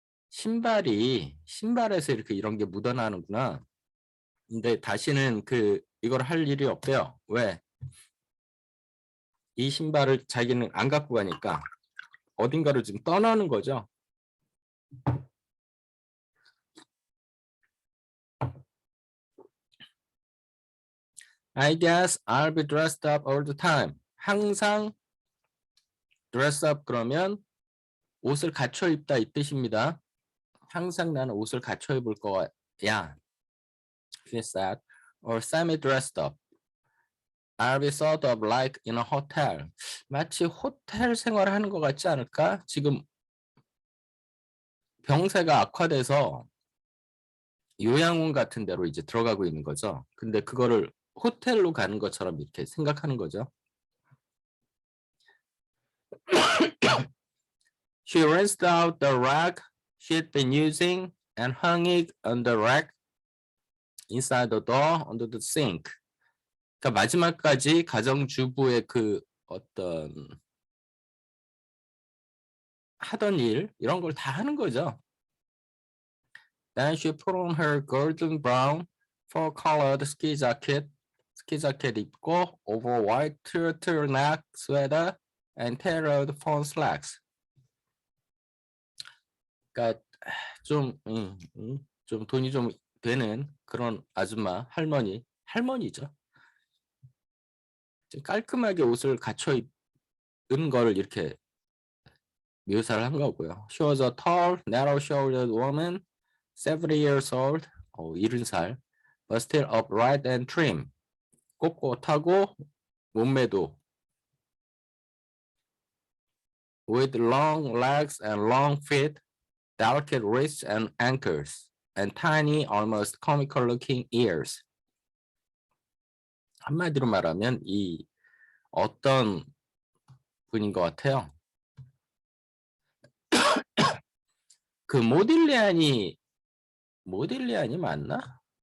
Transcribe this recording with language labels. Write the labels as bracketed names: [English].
[Korean] 신발에서 이렇게 이런 게 묻어나는구나. 근데 다시는 이걸 할 일이 없대요. 왜? 이 신발을 자기는 안 갖고 가니까 어딘가로 지금 떠나는 거죠. [English] I guess I'll be dressed up all the time. [Korean] 항상 dress up 그러면 옷을 갖춰 입다 이 뜻입니다. 항상 나는 옷을 갖춰 입을 거야. [English] She said, or semi-dressed up. I'll be sort of like in a hotel. [Korean] 마치 호텔 생활하는 것 같지 않을까? 지금 병세가 악화돼서 요양원 같은 데로 이제 들어가고 있는 거죠. 근데 그거를 호텔로 가는 것처럼 이렇게 생각하는 거죠. [English] She rinsed out the rag she'd been using and hung it on the rack inside the door under the sink. [Korean] 그러니까 마지막까지 가정주부의 어떤 하던 일 이런 걸 다 하는 거죠. [English] Then she put on her golden brown fur-colored ski jacket [Korean] 입고 [English] over white turtleneck sweater and tailored fawn slacks. [Korean] 그러니까 좀 돈이 좀 되는 그런 아줌마, 할머니죠. 깔끔하게 옷을 갖춰 입은 걸 이렇게 묘사를 한 거고요. [English] She was a tall, narrow-shouldered woman, 70 years old, 70살, but still upright and trim. [Korean] 꼿꼿하고 몸매도 [English] with long legs and long feet, delicate wrists and ankles, and tiny, almost comical-looking ears. [Korean] 한마디로 말하면 이 어떤 분인 것 같아요. 그 모딜리안이 맞나?